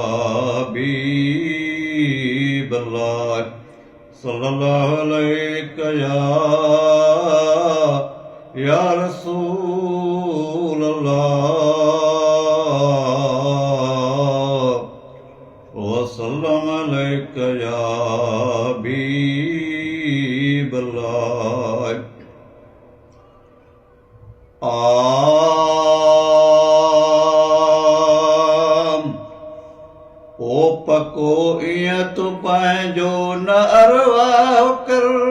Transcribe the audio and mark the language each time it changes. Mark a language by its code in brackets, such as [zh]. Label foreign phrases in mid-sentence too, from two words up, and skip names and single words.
[ar] حبيب الله صلى الله عليك يا رسول الله وسلم عليك يا حبيب الله. [sd] ओ पको इयं तूं पंहिंजो न अरवाह कर,